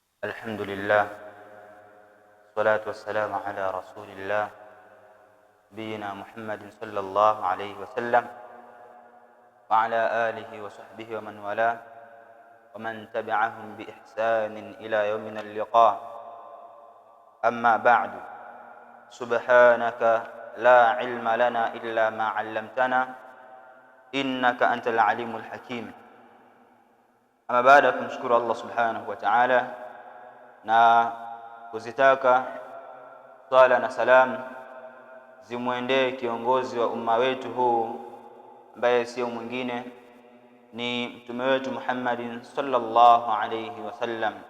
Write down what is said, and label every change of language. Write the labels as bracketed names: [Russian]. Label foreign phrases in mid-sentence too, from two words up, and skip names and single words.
[Arabic] الحمد لله والصلاة والسلام على رسول الله نبينا محمد صلى الله عليه وسلم وعلى آله وصحبه ومن والاه ومن تبعهم بإحسان إلى يومنا اللقاء. أما بعد، سبحانك لا علم لنا إلا ما علمتنا إنك أنت العليم الحكيم. [Swahili] Ama baada ya kumshukuru Allah [Arabic] سبحانه وتعالى [Swahili] na kuzitaka swala na salam zimwendee kiongozi wa umma wetu huu ambaye sio mwingine ni mtume wetu Muhammadin [Arabic] صلى الله عليه وسلم.